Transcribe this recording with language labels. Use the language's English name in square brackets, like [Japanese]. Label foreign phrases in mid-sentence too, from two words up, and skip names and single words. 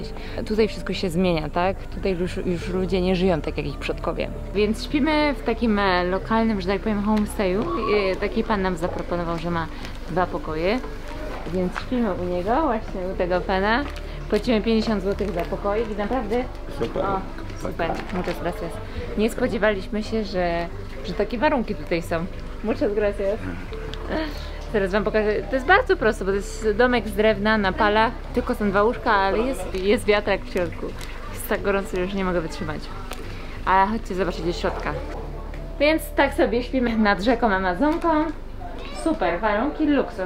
[Polish] Tutaj wszystko się zmienia, tak? Tutaj już ludzie nie żyją tak jak ich przodkowie. Więc śpimy w takim lokalnym, że tak powiem, homestayu. Taki pan nam zaproponował, że ma 2 pokoje, więc śpimy u niego, właśnie u tego pana. Płacimy 50 zł za pokoik i naprawdę... Super. O, super, [Spanish] muchas gracias. [Polish] Nie spodziewaliśmy się, że takie warunki tutaj są. [Spanish] Muchas gracias. [Polish] Teraz wam pokażę. To jest bardzo prosto, bo to jest domek z drewna na palach. Tylko są 2 łóżka, ale jest wiatrak w środku. Jest tak gorąco, że już nie mogę wytrzymać. A chodźcie zobaczyć do środka. Więc tak sobie śpimy nad rzeką Amazonką. Super, warunki luksus.